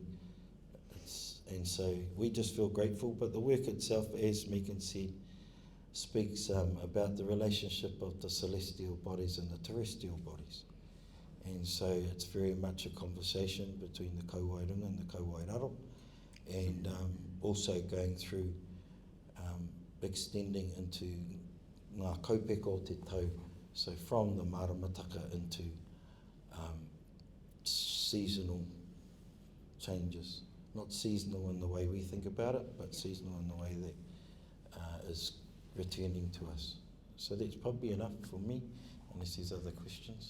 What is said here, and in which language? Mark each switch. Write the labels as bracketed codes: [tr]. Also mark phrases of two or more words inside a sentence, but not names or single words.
[en] And so we just feel grateful, but the work itself, as Megan said, speaks about the relationship of the celestial bodies and the terrestrial bodies. And so it's very much a conversation between the Kauairunga and the Kauairaro, and also going through extending into [mi] ngā kaupeka o te tau, [en] so from the maramataka into seasonal changes. Not seasonal in the way we think about it, but seasonal in the way that is returning to us. So that's probably enough for me, unless there's other questions.